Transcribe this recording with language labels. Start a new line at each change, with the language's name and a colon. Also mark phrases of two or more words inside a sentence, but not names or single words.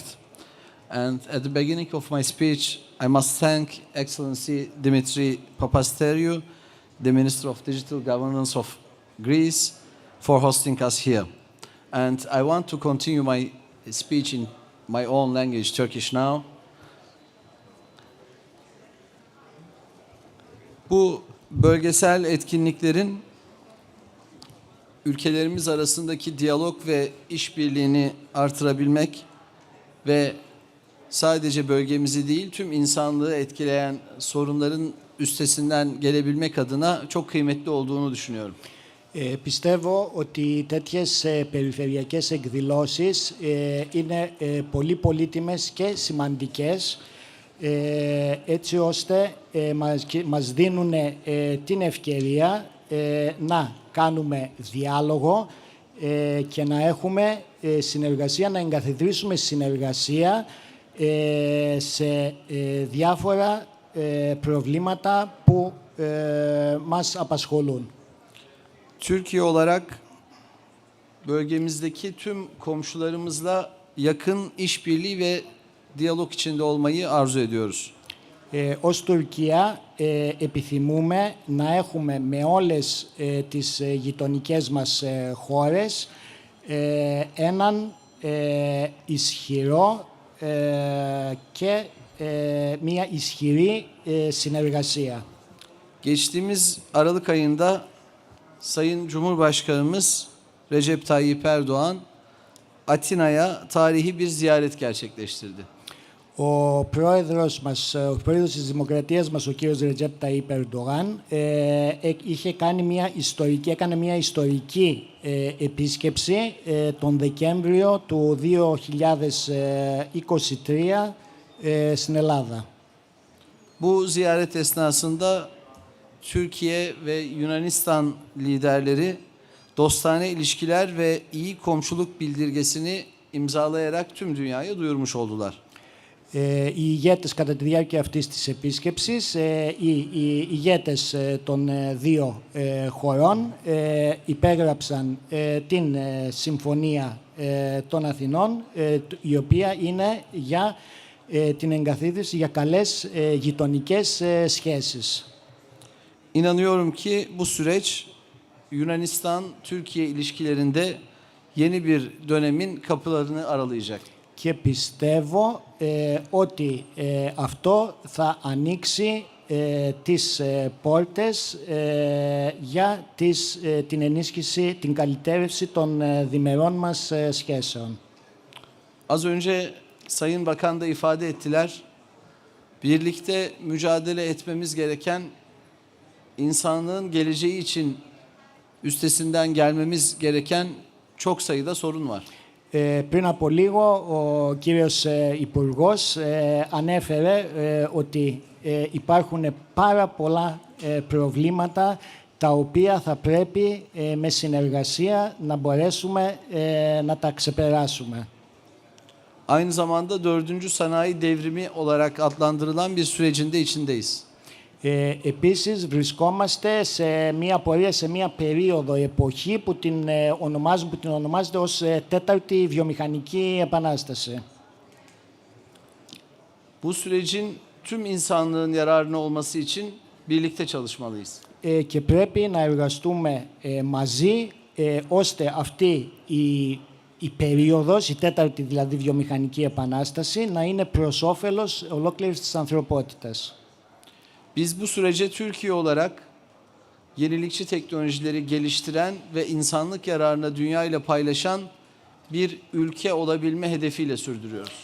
English: And at the beginning of my speech, I must thank Excellency Dimitri Papasteriou, the Minister of Digital Governance of Greece, for hosting us here. And I want to continue my speech in my own language, Turkish now.
Turkish: Bu bölgesel etkinliklerin ülkelerimiz arasındaki diyalog ve işbirliğini artırabilmek ve sadece bölgemizi değil, tüm insanlığı etkileyen sorunların üstesinden gelebilmek adına çok kıymetli olduğunu düşünüyorum.
Greek: Πιστεύω ότι τέτοιες περιφερειακές εκδηλώσεις είναι πολύ πολύτιμες και σημαντικές, έτσι ώστε μας δίνουν την ευκαιρία να κάνουμε διάλογο και να έχουμε συνεργασία, να εγκαθιδρύσουμε συνεργασία σε διάφορα προβλήματα που μας απασχολούν.
Turkish: Türkiye olarak bölgemizdeki tüm komşularımızla yakın işbirliği ve diyalog içinde olmayı arzu ediyoruz.
Greek: Ως Τουρκία επιθυμούμε να έχουμε με όλες τις γειτονικές μας χώρες έναν ισχυρό και μια ισχυρή συνεργασία.
Turkish: Geçtiğimiz Aralık ayında Sayın Cumhurbaşkanımız Recep Tayyip Erdoğan Atina'ya tarihi bir ziyaret gerçekleştirdi.
Greek: Ο πρόεδρος της Δημοκρατίας μας, ο κύριος Ρετζέπ Ταΐπ Ερντογάν, έκανε μια ιστορική επίσκεψη τον Δεκέμβριο του 2023 στην Ελλάδα.
Turkish: Bu ziyaret esnasında Türkiye ve Yunanistan liderleri dostane ilişkiler ve iyi komşuluk bildirgesini imzalayarak tüm dünyaya duyurmuş oldular.
Greek: Οι ηγέτες κατά τη διάρκεια αυτής της επίσκεψης, οι ηγέτες των δύο χωρών υπέγραψαν την Συμφωνία των Αθηνών, η οποία είναι για την εγκαθίδρυση για καλές γειτονικές σχέσεις.
Turkish: İnanıyorum ki bu süreç Yunanistan-Türkiye ilişkilerinde yeni bir dönemin kapılarını aralayacak.
Greek: Και πιστεύω ότι αυτό θα ανοίξει τις πόρτες για την ενίσχυση, την καλυτέρευση των διμερών μας σχέσεων.
Turkish: Az önce Sayın Bakan da ifade ettiler. Birlikte mücadele etmemiz gereken, insanlığın geleceği için üstesinden gelmemiz gereken çok sayıda sorun var.
Greek: Πριν από λίγο ο κύριος Υπουργός ανέφερε ότι υπάρχουν πάρα πολλά προβλήματα τα οποία θα πρέπει με συνεργασία να μπορέσουμε να τα ξεπεράσουμε.
Turkish: Aynı zamanda 4. sanayi devrimi olarak adlandırılan bir sürecin de içindeyiz.
Greek: Επίσης βρισκόμαστε σε μια πορεία, σε μια περίοδο, εποχή που την ονομάζεται ως τέταρτη βιομηχανική επανάσταση.
Turkish: Bu sürecin tüm insanlığın yararına olması için birlikte çalışmalıyız.
Greek: Και πρέπει να εργαστούμε μαζί ώστε αυτή η περίοδος, η τέταρτη δηλαδή βιομηχανική επανάσταση, να είναι προς όφελος ολόκληρης της ανθρωπότητας.
Turkish: Biz bu sürece Türkiye olarak yenilikçi teknolojileri geliştiren ve insanlık yararına dünya ile paylaşan bir ülke olabilme hedefiyle sürdürüyoruz.